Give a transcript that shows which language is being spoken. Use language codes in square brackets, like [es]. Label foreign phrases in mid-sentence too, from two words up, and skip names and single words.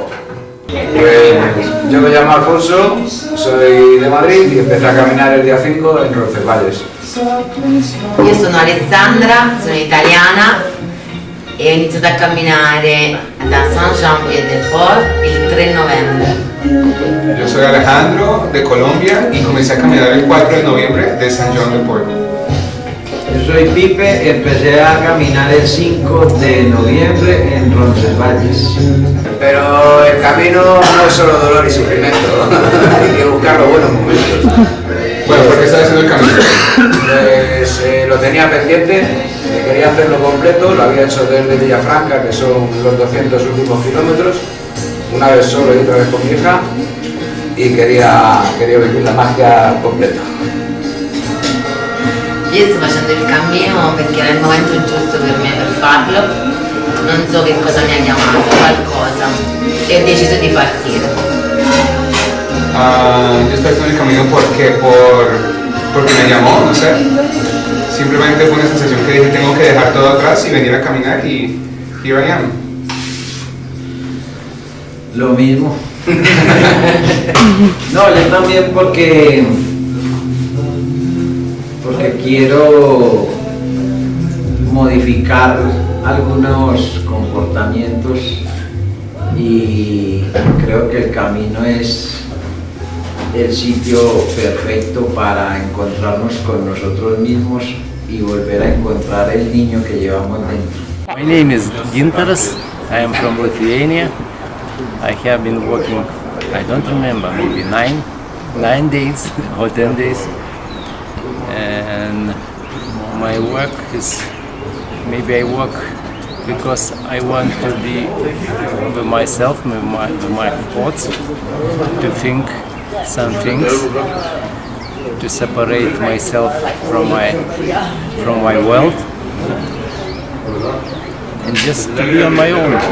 [es] Pues yo me llamo Alfonso, soy de Madrid y empecé a caminar el día 5 en Roncesvalles. [it] Io sono Alessandra, sono italiana e ho iniziato a camminare da Saint-Jean-Pied-de-Port il 3 novembre. [es] Yo soy Alejandro, de Colombia, y comencé a caminar el 4 de noviembre de Saint-Jean-de-Port. Yo soy Pipe y empecé a caminar el 5 de noviembre en Roncesvalles. Pero el camino no es solo dolor y sufrimiento, hay que buscar los buenos momentos. Bueno, ¿por qué estás haciendo el camino? Pues lo tenía pendiente, quería hacerlo completo, lo había hecho desde Villafranca, que son los 200 últimos kilómetros, una vez solo y otra vez con mi hija, y quería vivir la magia completa. [it] Io sto facendo il cammino perché era il momento giusto per me per farlo, non so che cosa mi ha chiamato, qualcosa, e ho deciso di partire. [es] Yo estoy haciendo el camino porque me llamó, no sé. Simplemente fue una sensación que dije, tengo que dejar todo atrás y venir a caminar, y [en] here I am. [es] Lo mismo. No, yo también porque quiero modificar algunos comportamientos y creo que el camino es el sitio perfecto para encontrarnos con nosotros mismos y volver a encontrar el niño que llevamos dentro. [en] My name is Gintaras. I am from Lithuania. I have been working, I don't remember, maybe nine days or 10 days. And my work is, maybe I work because I want to be with myself, with my thoughts, to think some things, to separate myself from my world, and just to be on my own.